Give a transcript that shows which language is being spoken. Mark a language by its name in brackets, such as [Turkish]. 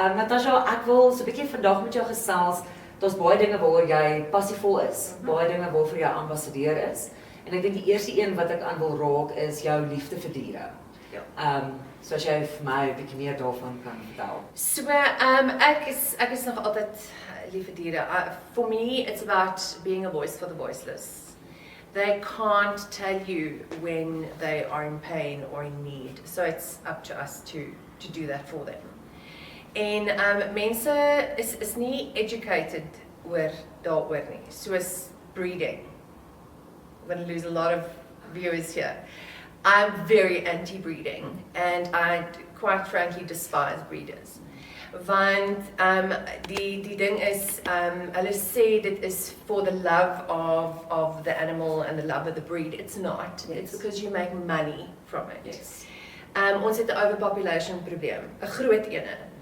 [Afrikaans] Natasja, ek wil so 'n bietjie vandag met jou gesels. Daar's baie dinge waaroor jy passievol is, baie dinge waarvoor jy ambassadeur is. En ek dink die eerste een wat ek aan wil raak is jou liefde vir diere. Ja. So as jy vir my 'n bietjie meer daarvan kan vertel. So, ek is nog altyd lief vir diere. [English] For me, it's about being a voice for the voiceless. They can't tell you when they are in pain or in need. So it's up to us to do that for them. [Afrikaans] En mense is nie educated oor daaroor nie. Soos breeding. [English] I'm going to lose a lot of viewers here. I'm very anti-breeding and I quite frankly despise breeders. [Afrikaans] Want die ding is, hulle sê dit is [English] for the love of the animal and the love of the breed. It's not. Yes. It's because you make money from it. Yes. [Afrikaans] Ons het 'n overpopulation probleem, 'n groot ene.